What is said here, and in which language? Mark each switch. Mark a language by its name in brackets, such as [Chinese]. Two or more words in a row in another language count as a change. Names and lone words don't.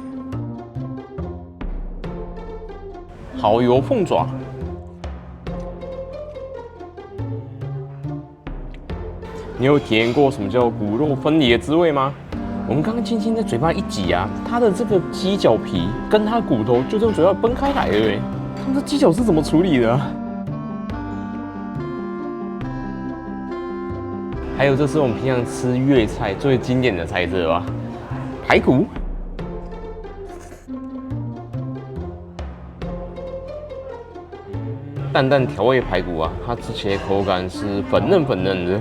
[Chinese] 蠔油鳳爪。你有體驗過什麼叫骨肉分離的滋味嗎？我們剛剛輕輕在嘴巴一擠啊，它的這個雞腳皮跟它的骨頭就從嘴巴分開來了哎，他們這雞腳是怎麼處理的啊？還有，這是我們平常吃粵菜最經典的菜色吧，排骨。淡淡調味排骨啊，它吃起來口感是粉嫩粉嫩的。